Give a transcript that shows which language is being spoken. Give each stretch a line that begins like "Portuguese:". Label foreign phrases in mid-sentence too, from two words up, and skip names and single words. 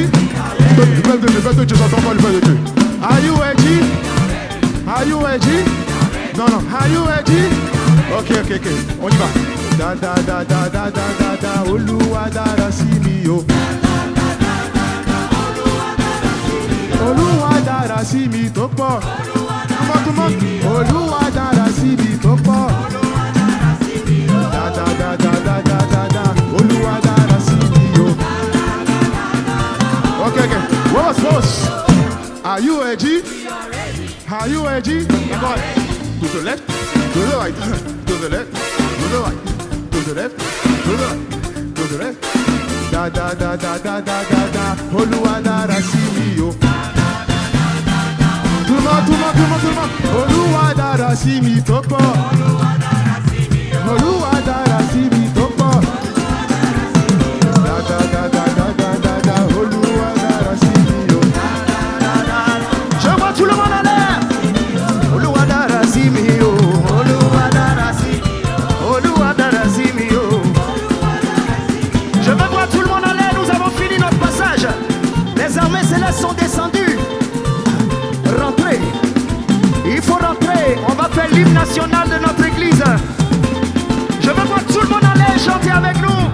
French: Le peuple de Dieu, j'entends pas le peuple de Dieu.
English: Are you ready? Are you ready? Non, are you ready?
French: Ok, on y va.
Yoruba: Da, Oluwa dara simio. Oluwa dara simi topo.
French: Tout le monde.
Yoruba: Oluwa dara simi topo. Da. Oluwa dara simio.
French: Ok. Boss.
English: Are you ready? Are you ready? D'accord. To the left, to the right, to the left, to the right, to the left, to the right, to the left.
Yoruba: Da. Oluwa dara simio.
French: Tout le monde.
Yoruba: Oluwa dara simi topo. Oluwa dara simi topo. Da. Oluwa dara simio.
French: Je vois tout le monde en l'air.
Yoruba: Oluwa dara simio. Oluwa dara simio.
French: Je veux voir tout le monde en l'air. Nous avons fini notre passage. Les armées célestes sont descendues. Rentrez. Il faut rentrer. On va faire l'hymne national de notre église. Je veux voir tout le monde en l'air chanter avec nous.